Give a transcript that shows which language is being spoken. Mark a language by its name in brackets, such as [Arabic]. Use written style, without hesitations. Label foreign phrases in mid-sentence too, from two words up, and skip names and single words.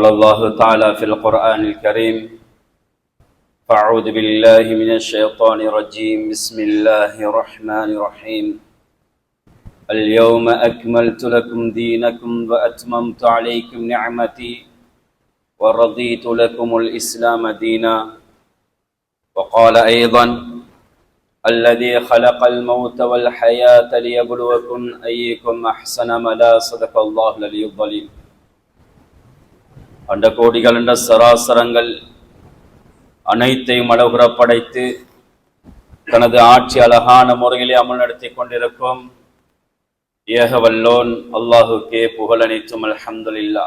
[Arabic] الله تعالى في القرآن الكريم فأعوذ بالله من الشيطان الرجيم بسم الله الرحمن الرحيم اليوم أكملت لكم دينكم وأتممت عليكم نعمتي ورضيت لكم الإسلام دينا وقال أيضا الذي خلق الموت والحياة ليبلوكم أيكم أحسن عملا صدق الله العلي العظيم [Tamil] அண்ட கோடிகள் என்ற சராசரங்கள் அனைத்தையும் அளவுற படைத்து தனது ஆட்சி அழகான முறையிலே அமல் நடத்தி கொண்டிருக்கும் ஏகவல்லோன் அல்லாஹுக்கே புகழ் அனைத்தும் அல்ஹம்துலில்லாஹ்.